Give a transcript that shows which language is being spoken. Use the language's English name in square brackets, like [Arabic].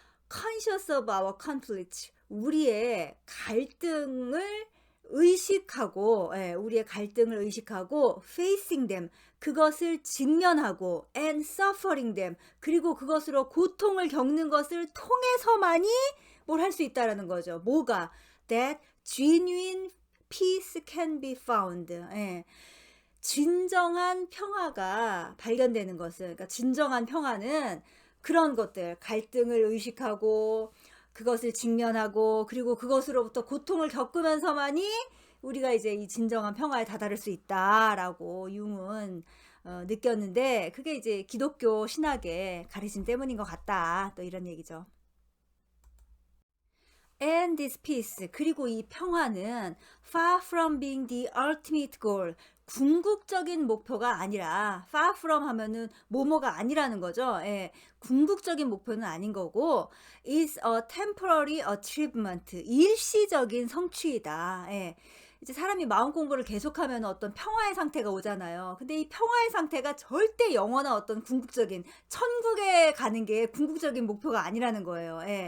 [English] conscious of our conflict. [Korean] 우리의 갈등을 의식하고, 우리의 갈등을 의식하고, [English] facing them, [Korean] 그것을 직면하고, [English] and suffering them, [Korean] 그리고 그것으로 고통을 겪는 것을 통해서만이 뭘 할 수 있다라는 거죠. 뭐가? [English] That genuine peace can be found. [Korean] 진정한 평화가 발견되는 것은, 그러니까 진정한 평화는 그런 것들, 갈등을 의식하고, 그것을 직면하고, 그리고 그것으로부터 고통을 겪으면서만이 우리가 이제 이 진정한 평화에 다다를 수 있다라고 융은 느꼈는데, 그게 이제 기독교 신학의 가르침 때문인 것 같다. 또 이런 얘기죠. [English] And this peace, [Korean] 그리고 이 평화는 [English] far from being the ultimate goal, [Korean] 궁극적인 목표가 아니라, [English] far from [Korean] 하면은 뭐뭐가 아니라는 거죠. 궁극적인 목표는 아닌 거고, [English] is a temporary achievement, [Korean] 일시적인 성취이다. 이제 사람이 마음 공부를 계속하면 어떤 평화의 상태가 오잖아요. 근데 이 평화의 상태가 절대 영원한 어떤 궁극적인, 천국에 가는 게 궁극적인 목표가 아니라는 거예요.